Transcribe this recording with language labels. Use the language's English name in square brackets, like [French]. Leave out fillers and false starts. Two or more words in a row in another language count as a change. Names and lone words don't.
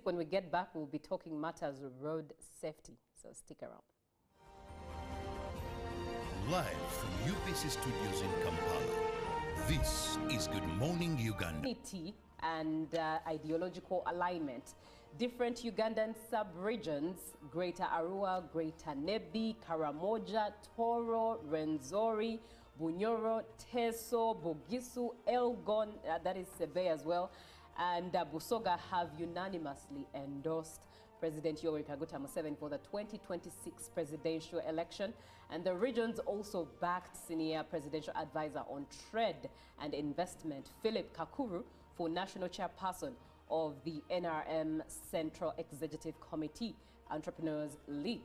[English] When we get back, we'll be talking matters of road safety, so stick around. Live from UPC Studios in Kampala, this is Good Morning Uganda. Unity and ideological alignment. Different Ugandan sub-regions, Greater Arua, Greater Nebi, Karamoja, Toro, Renzori, Bunyoro, Teso, Bogisu, Elgon, that is Sebe as well, and Busoga have unanimously endorsed President Yoweri Kaguta Museveni for the 2026 presidential election. And the regions also backed senior presidential advisor on trade and investment, Philip Kakuru, for national chairperson of the NRM Central Executive Committee Entrepreneurs League.